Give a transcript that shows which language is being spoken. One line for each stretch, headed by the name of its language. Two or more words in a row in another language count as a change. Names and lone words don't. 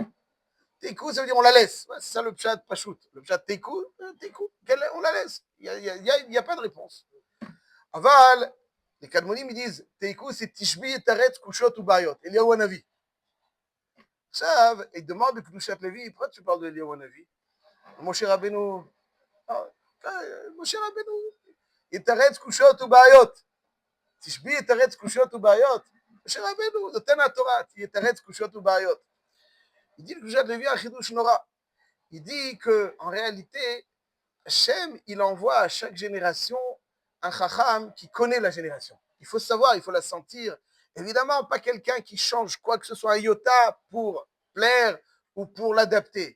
French: Teiku, ça veut dire on la laisse. Ouais, c'est ça le
Hebrew: פשט פשוט.
French: Le pshat Teiku, on la laisse. Il n'y a pas de réponse. Aval, les Kadmonim, ils disent Teiku, c'est
Hebrew: תשבי את תרץ, קושות
French: ou Bayot. Eliyahu Hanavi. Ça, ils demandent de Ktushat Levi. Pourquoi tu parles de Eliyahu Hanavi? Moshe Rabbeinu.
Hebrew: משה רבנו, יתרץ קושות ובעיות. תשבי יתרץ קושות ובעיות. משה רבנו, נותן התורה, יתרץ קושות ובעיות.
French: Il dit le Ktushat Levi un
Hebrew: חידוש נורא.
French: Il dit qu'en réalité, Hachem, il envoie à chaque génération un chacham qui connaît la génération. Il faut savoir, il faut la sentir. Évidemment, pas quelqu'un qui change quoi que ce soit un iota pour plaire ou pour l'adapter.